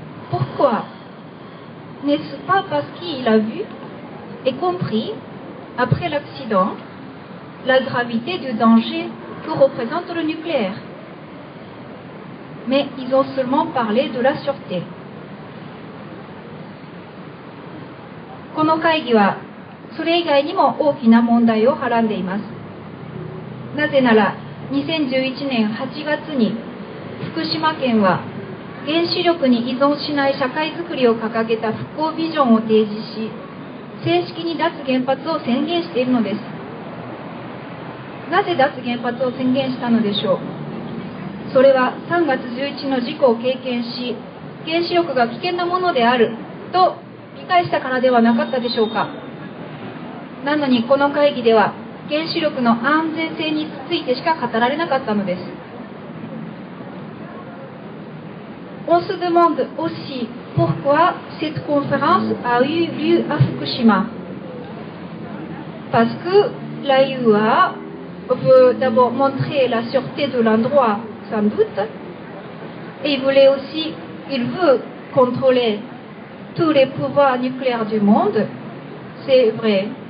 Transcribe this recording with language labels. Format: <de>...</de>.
<fr>Pourquoi? N'est-ce pas parce qu'il a vu et compris, après l'accident, la gravité du danger que représente le nucléaire? Mais ils ont seulement parlé de la sûreté.</fr> <ja>この会議はそれ以外にも大きな問題をはらんでいます。なぜなら2011年8月に福島県は原子力に依存しない社会づくりを掲げた復興ビジョンを提示し、正式に脱原発を宣言しているのです。なぜ脱原発を宣言したのでしょう。それは3月11日の事故を経験し、原子力が危険なものであると理解したからではなかったでしょうか。なのにこの会議では原子力の安全性についてしか語られなかったのです。</ja> <fr>On se demande aussi pourquoi cette conférence a eu lieu à Fukushima. Parce que l'AEUA veut d'abord montrer la sûreté de l'endroit, sans doute, et il veut contrôler tous les pouvoirs nucléaires du monde, c'est vrai.</fr>